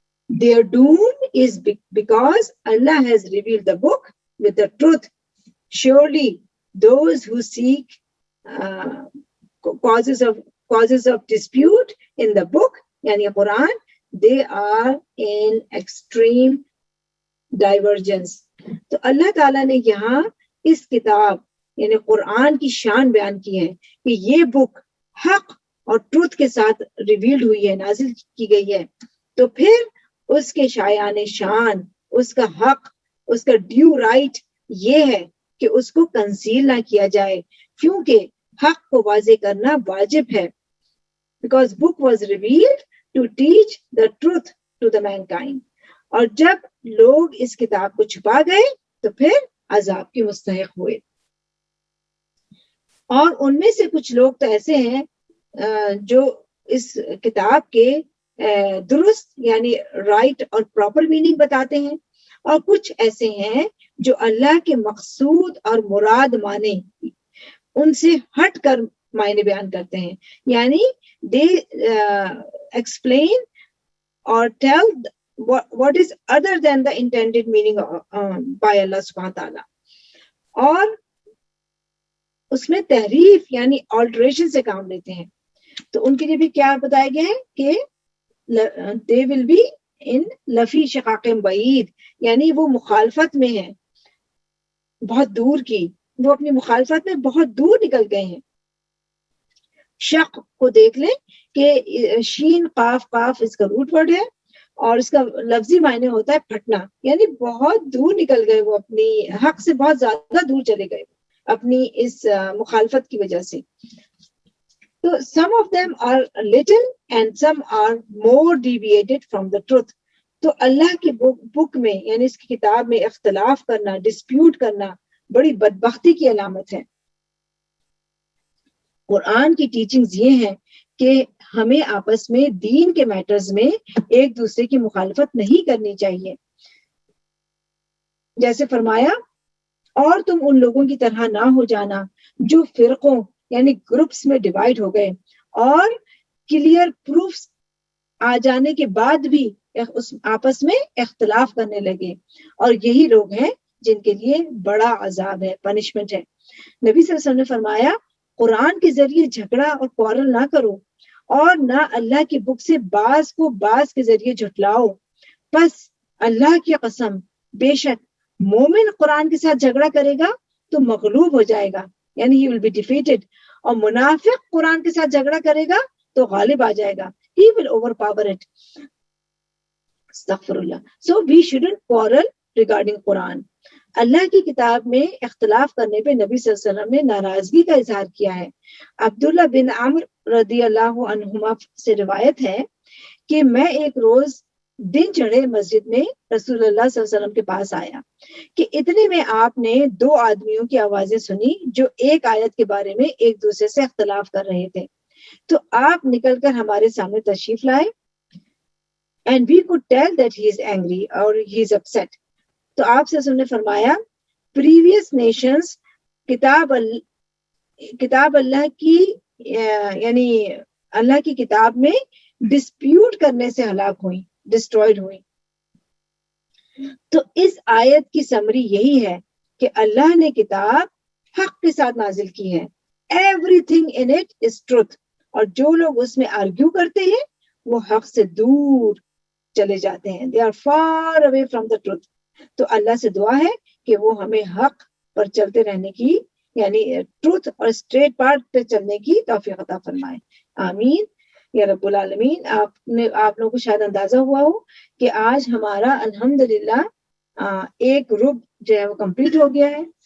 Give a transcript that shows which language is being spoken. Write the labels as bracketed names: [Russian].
[English] Their doom is because Allah has revealed the book with the truth. Surely those who seek causes of dispute in the book, yani Quran, they are in extreme divergence. [Urdu] تو اللہ تعالیٰ نے یہاں اس کتاب یعنی قرآن کی شان بیان کی ہے کہ یہ بک حق اور ٹروتھ کے ساتھ ریویلڈ ہوئی ہے, نازل کی گئی ہے. تو پھر اس کے شایان شان, اس کا حق, اس کا ڈیو رائٹ یہ ہے کہ اس کو کنسیل نہ کیا جائے, کیونکہ حق کو واضح کرنا واجب ہے. [English] Because book was revealed to teach the truth to the mankind. [Urdu] اور جب لوگ اس کتاب کو چھپا گئے تو پھر عذاب کے مستحق ہوئے. اور ان میں سے کچھ لوگ تو ایسے ہیں جو اس کتاب کے درست یعنی رائٹ اور پراپر میننگ بتاتے ہیں, اور کچھ ایسے ہیں جو اللہ کے مقصود اور مراد معنی ان سے ہٹ کر معنی بیان کرتے ہیں. [English] یعنی they explain or tell what is other than the intended meaning by Allah subhanahu wa ta'ala. [Urdu] اور اس میں تحریف یعنی آلٹریشن سے کام لیتے ہیں. تو ان کے لیے بھی کیا بتایا گیا ہے کہ [English] they will be in [Arabic] لفی شقاق بعید، [Urdu] یعنی وہ مخالفت میں ہے بہت دور کی، وہ اپنی مخالفت میں بہت دور نکل گئے ہیں. شق کو دیکھ لیں کہ شین قاف قاف اس کا روٹ ورڈ ہے اور اس کا لفظی معنی ہوتا ہے پھٹنا، یعنی بہت دور نکل گئے، وہ اپنی حق سے بہت زیادہ دور چلے گئے اپنی اس مخالفت کی وجہ سے. [English] تو some of them are little and some are more deviated from the truth. [Urdu] تو اللہ کی بک میں یعنی اس کی کتاب میں اختلاف کرنا، ڈسپیوٹ کرنا بڑی بدبختی کی علامت ہے. قرآن کی ٹیچنگز یہ ہیں کہ ہمیں آپس میں دین کے میٹرز میں ایک دوسرے کی مخالفت نہیں کرنی چاہیے. جیسے فرمایا اور تم ان لوگوں کی طرح نہ ہو جانا جو فرقوں یعنی گروپس میں ڈیوائیڈ ہو گئے اور کلیئر پروفس آ جانے کے بعد بھی اس آپس میں اختلاف کرنے لگے، اور یہی لوگ ہیں جن کے لیے بڑا عذاب ہے، پنشمنٹ ہے. نبی صلی اللہ علیہ وسلم نے فرمایا قرآن کے ذریعے جھگڑا اور کوارل نہ کرو اور نہ اللہ کی بک سے بعض کو بعض کے ذریعے جھٹلاؤ. پس اللہ کی قسم بے شک مومن قرآن کے ساتھ جھگڑا کرے گا تو مغلوب ہو جائے گا، یعنی [English] he will be defeated. [Urdu] اور منافق قرآن کے ساتھ جھگڑا کرے گا تو غالب آ جائے گا، [English] he will overpower it. [Urdu] استغفر اللہ. [English] So we shouldn't quarrel regarding Quran. [Urdu] اللہ کی کتاب میں اختلاف کرنے پہ نبی صلی اللہ علیہ وسلم نے ناراضگی کا اظہار کیا ہے. عبداللہ بن عمر رضی اللہ عنہما سے روایت ہے کہ میں ایک روز دن چڑھے مسجد میں رسول اللہ صلی اللہ علیہ وسلم کے پاس آیا کہ اتنے میں آپ نے دو آدمیوں کی آوازیں سنی جو ایک آیت کے بارے میں ایک دوسرے سے اختلاف کر رہے تھے. تو آپ نکل کر ہمارے سامنے تشریف لائے [English] and we could tell that he is angry or he is upset. [Urdu] تو آپ سے نے فرمایا [English] previous nations [Urdu] کتاب اللہ کی یعنی اللہ کی کتاب میں ڈسپیوٹ کرنے سے ہلاک ہوئی، ڈسٹرائڈ ہوئی. تو اس آیت کی سمری یہی ہے کہ اللہ نے کتاب حق کے ساتھ نازل کی ہے. [English] Everything in it is truth. [Urdu] اور جو لوگ اس میں آرگیو کرتے ہیں وہ حق سے دور چلے جاتے ہیں. [English] They are far away from the truth. [Urdu] تو اللہ سے دعا ہے کہ وہ ہمیں حق پر چلتے رہنے کی یعنی ٹروتھ اور اسٹریٹ پاتھ پہ چلنے کی توفیق عطا فرمائے. آمین یا رب العالمین. آپ لوگوں کو شاید اندازہ ہوا ہو کہ آج ہمارا الحمدللہ ایک رب جو ہے وہ کمپلیٹ ہو گیا ہے.